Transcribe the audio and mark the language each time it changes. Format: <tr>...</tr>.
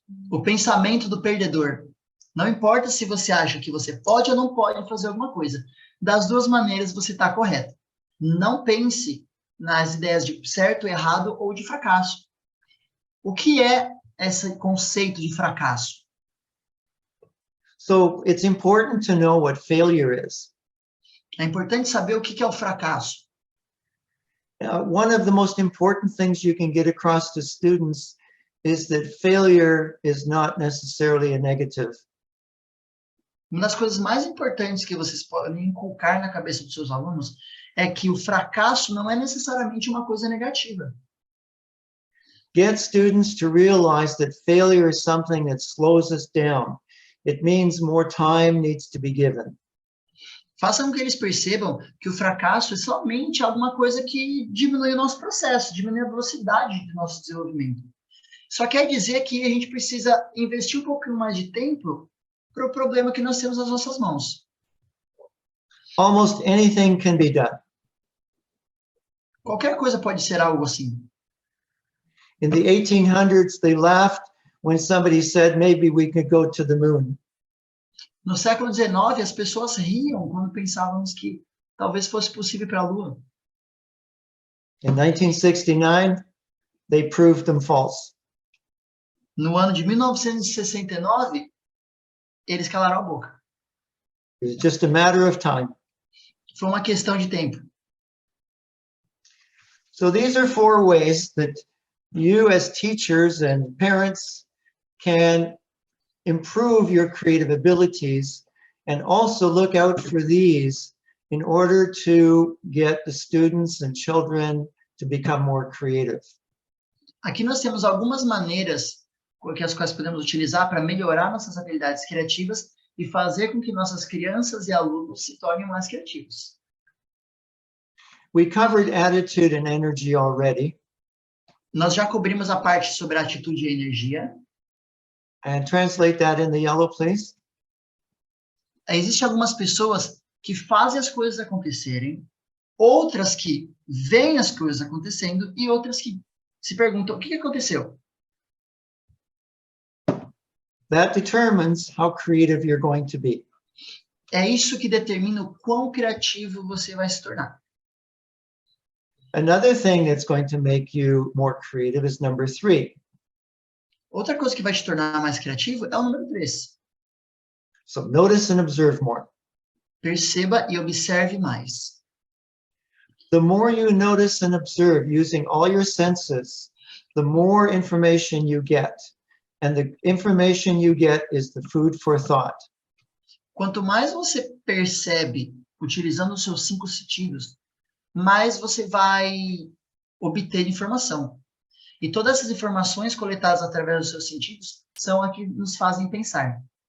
<pt>O pensamento do perdedor. Não importa se você acha que você pode ou não pode fazer alguma coisa. Das duas maneiras você está correto. Não pense nas ideias de certo, errado ou de fracasso. O que é esse conceito de fracasso?</pt> <en>So it's important to know what failure is.</en> <pt>É importante saber o que é o fracasso.</pt> <en>One of the most important things you can get across to students is that failure is not necessarily a negative.</en> <pt>Uma das coisas mais importantes que vocês podem inculcar na cabeça dos seus alunos é que o fracasso não é necessariamente uma coisa negativa.</pt> <en>Get students to realize that failure is something that slows us down. It means more time needs to be given.</en> <pt>Façam com que eles percebam que o fracasso é somente alguma coisa que diminui o nosso processo, diminui a velocidade do nosso desenvolvimento. Só quer dizer que a gente precisa investir um pouquinho mais de tempo para o problema que nós temos nas nossas mãos.</pt> <en>Almost anything can be done.</en> <pt>Qualquer coisa pode ser algo assim.</pt> <en>In the 1800s, they laughed when somebody said maybe we could go to the moon.</en> <pt>No século XIX, as pessoas riam quando pensávamos que talvez fosse possível ir para a Lua.</pt> <en>In 1969, they proved them false.</en> <pt>No ano de 1969, eles calaram a boca.</pt> <en>It was just a matter of time.</en> <pt>Foi uma questão de tempo.</pt> <en>So these are 4 ways that you as teachers and parents can improve your creative abilities, and also look out for these in order to get the students and children to become more creative.</en> <pt>Aqui nós temos algumas maneiras que as quais podemos utilizar para melhorar nossas habilidades criativas e fazer com que nossas crianças e alunos se tornem mais criativos.</pt> <en>We covered attitude and energy already.</en> <pt>Nós já cobrimos a parte sobre a atitude e a energia.</pt> <en>And translate that in the yellow, please.</en> <pt>Existem algumas pessoas que fazem as coisas acontecerem, outras que veem as coisas acontecendo e outras que se perguntam, o que aconteceu?</pt> <en>That determines how creative you're going to be.</en> <pt>É isso que determina o quão criativo você vai se tornar.</pt> <en>Another thing that's going to make you more creative is number 3.</en> <pt>Outra coisa que vai te tornar mais criativo é o número 3.</pt> <en>So notice and observe more.</en> <pt>Perceba e observe mais.</pt> <en>The more you notice and observe using all your senses, the more information you get. And the information you get is the food for thought.</en> <pt>Quanto mais você percebe utilizando os seus 5 sentidos, mais você vai obter informação. E todas essas informações coletadas através dos seus sentidos são as que nos fazem pensar.</pt>